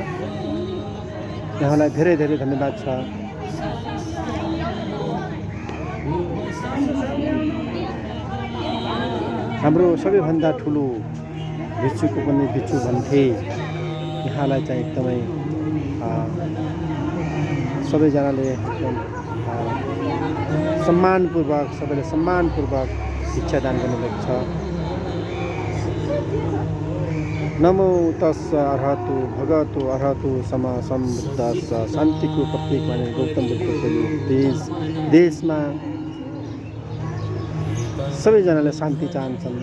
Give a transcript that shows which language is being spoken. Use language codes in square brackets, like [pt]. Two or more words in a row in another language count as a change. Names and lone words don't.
[ne] यहाँलाई धेरै धेरै धन्यवाद छ। हाम्रो सबैभन्दा ठुलो भिक्षुको पनि भिक्षु भन्थे। यहाँलाई चाहिँ एकदमै सबैजनाले एकदम सम्मानपूर्वक, सबैले सम्मानपूर्वक भिक्षा दान गर्नुभएको छ। [pi] नमो तस्स अरहतो भगवतो अरहतो सम्मा सम्बुद्धस्स। [ne] शान्तिको प्रतीक माने गौतम बुद्धको यो देशमा सबैजनाले शान्ति चाहन्छन्।